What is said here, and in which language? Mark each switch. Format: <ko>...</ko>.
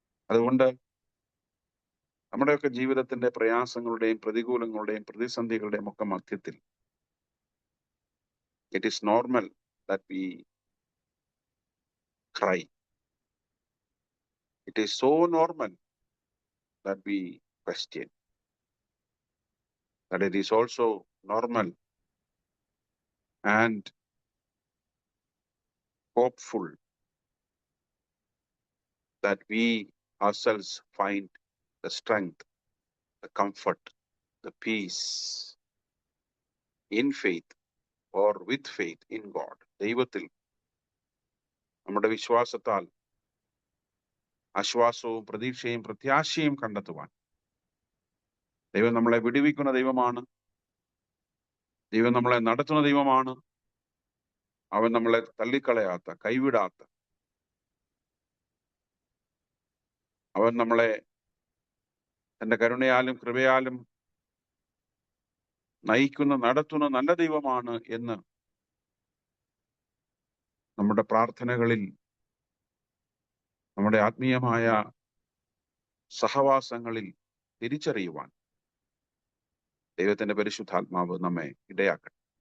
<ml>അതുകൊണ്ട് നമ്മുടെയൊക്കെ ജീവിതത്തിന്റെ പ്രയാസങ്ങളുടെയും പ്രതികൂലങ്ങളുടെയും പ്രതിസന്ധികളുടെയും ഒക്കെ മധ്യത്തിൽ</ml> <en>it is normal that we cry. It is so normal that we question. That it is also normal and hopeful that we ourselves find the strength, the comfort, the peace in faith or with faith in God.</en> <ml>ദൈവത്തിൽ നമ്മുടെ വിശ്വാസത്താൽ ആശ്വാസവും പ്രതീക്ഷയും പ്രത്യാശയും കണ്ടെത്തുവാൻ. ദൈവം നമ്മളെ വിടുവിക്കുന്ന ദൈവമാണ്. ദൈവം നമ്മളെ നടത്തുന്ന ദൈവമാണ്. അവൻ നമ്മളെ തള്ളിക്കളയാത്ത, കൈവിടാത്ത, അവൻ നമ്മളെ തന്റെ കരുണയാലും കൃപയാലും നയിക്കുന്ന, നടത്തുന്ന നല്ല ദൈവമാണ് എന്ന് നമ്മുടെ പ്രാർത്ഥനകളിൽ, നമ്മുടെ ആത്മീയമായ സഹവാസങ്ങളിൽ തിരിച്ചറിയുവാൻ ദൈവത്തിന്റെ പരിശുദ്ധാത്മാവ് നമ്മെ ഇടയാക്കട്ടെ.</ml>